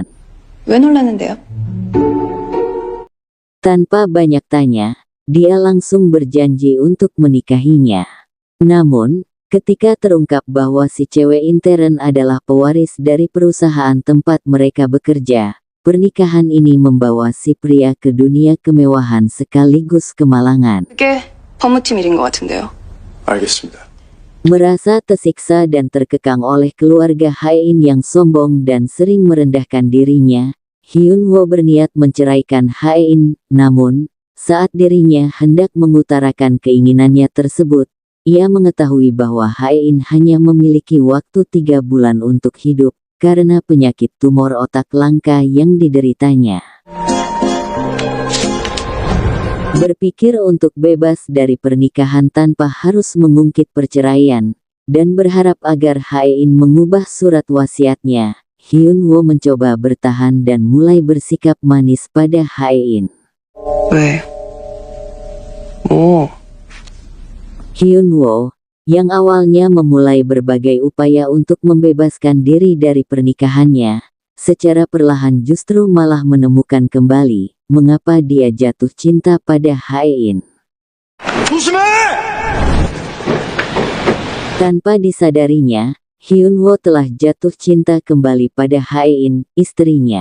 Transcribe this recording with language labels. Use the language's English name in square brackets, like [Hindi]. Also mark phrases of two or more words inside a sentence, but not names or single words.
[Korean] 왜 놀라는데요? [Indonesian] Tanpa banyak tanya, dia langsung berjanji untuk menikahinya. Namun, ketika terungkap bahwa si cewek intern adalah pewaris dari perusahaan tempat mereka bekerja, pernikahan ini membawa si pria ke dunia kemewahan sekaligus kemalangan. [Korean] 그게 법무팀 일인 것 같은데요. 알겠습니다. [Indonesian] Merasa tersiksa dan terkekang oleh keluarga Hae-in yang sombong dan sering merendahkan dirinya, Hyun-woo berniat menceraikan Hae-in. Namun, saat dirinya hendak mengutarakan keinginannya tersebut, ia mengetahui bahwa Hae-in hanya memiliki waktu 3 bulan untuk hidup, karena penyakit tumor otak langka yang dideritanya. Berpikir untuk bebas dari pernikahan tanpa harus mengungkit perceraian, dan berharap agar Hae-in mengubah surat wasiatnya, Hyun-woo mencoba bertahan dan mulai bersikap manis pada Hae-in. [Korean] 왜? 뭐? [Indonesian] Hyun-woo, yang awalnya memulai berbagai upaya untuk membebaskan diri dari pernikahannya, secara perlahan justru malah menemukan kembali mengapa dia jatuh cinta pada Hae-in. [Korean] 조심해! [Indonesian] Tanpa disadarinya, Hyun-woo telah jatuh cinta kembali pada Hae-in, istrinya.